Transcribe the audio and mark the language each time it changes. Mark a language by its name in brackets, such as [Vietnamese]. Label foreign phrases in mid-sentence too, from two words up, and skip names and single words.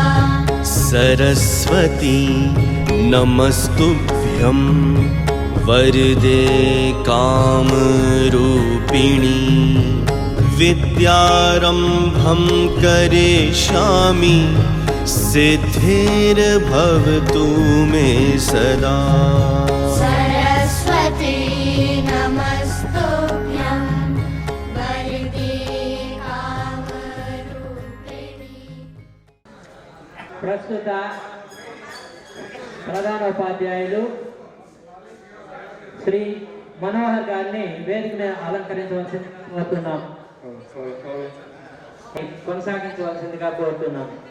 [Sanskrit] सरस्वती नमस्तुभ्यं वरदे कामरूपिणी विद्यारम्भं करिष्यामि सिद्धिर्भवतु मे सदा। सरस्वती नमस्तुभ्यं वरदे कामरूपिणी। [Telugu] ప్రస్తుత ప్రధానోపాధ్యాయులు శ్రీ మనోహర్ గారిని వేదిక మీద అలంకరించవలసింది కోరుతున్నాం, కొనసాగించవలసిందిగా కోరుతున్నాం.